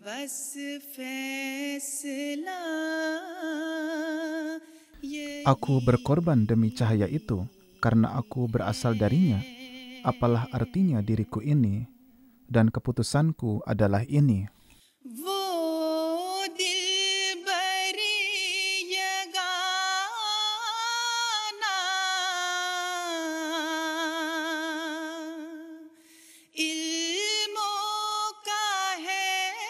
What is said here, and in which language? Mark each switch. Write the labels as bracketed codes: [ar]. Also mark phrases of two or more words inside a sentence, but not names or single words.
[ur] بس فیصلہ یہ [id] Aku berkorban demi cahaya itu karena aku berasal darinya. Apalah artinya diriku ini, dan keputusanku adalah ini. [ur] وہ دل بری یگانہ علموں کا ہے